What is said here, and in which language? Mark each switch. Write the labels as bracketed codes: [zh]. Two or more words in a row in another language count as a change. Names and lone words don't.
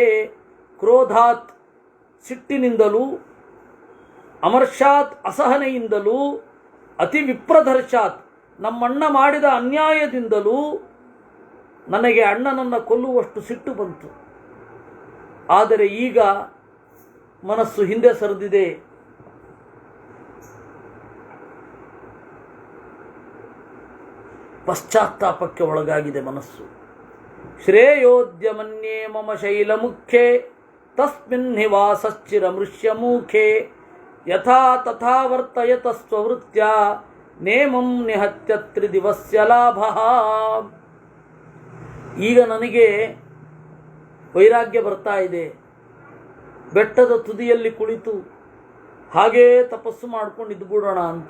[kn] ಕ್ರೋಧಾತ್ ಸಿಟ್ಟಿನಿಂದಲೂ, ಅಮರ್ಷಾತ್ ಅಸಹನೆಯಿಂದಲೂ, [sa] ಅತಿ ವಿಪ್ರದರ್ಶಾತ್ [kn] ನಮ್ಮಣ್ಣ ಮಾಡಿದ ಅನ್ಯಾಯದಿಂದಲೂ ನನಗೆ ಅಣ್ಣನನ್ನು ಕೊಲ್ಲುವಷ್ಟು ಸಿಟ್ಟು ಬಂತು. ಆದರೆ ಈಗ ಮನಸ್ಸು ಹಿಂದೆ ಸರಿದಿದೆ. ಪಶ್ಚಾತ್ತಾಪಕ್ಕೆ ಒಳಗಾಗಿದೆ ಮನಸ್ಸು. [sa] ಶ್ರೇಯೋದ್ಯಮನ್ಯೇ ಮಮ ಶೈಲಮುಖ್ಯೆ ತಸ್ಮಿನ್ ನಿವಾಸಶ್ಚಿರ ಮೃಷ್ಯಮೂಖೆ ಯಥಾ ತಥಾ ವರ್ತಯತ ಸ್ವವೃತ್ಯ ನೇಮಂ ನಿಹತ್ಯ ತ್ರಿದಿವಸ್ಯ ಲಾಭ. [kn] ಈಗ ನನಗೆ ವೈರಾಗ್ಯ ಬರ್ತಾ ಇದೆ. ಬೆಟ್ಟದ ತುದಿಯಲ್ಲಿ ಕುಳಿತು ಹಾಗೇ ತಪಸ್ಸು ಮಾಡ್ಕೊಂಡು ಇದ್ಬಿಡೋಣ ಅಂತ.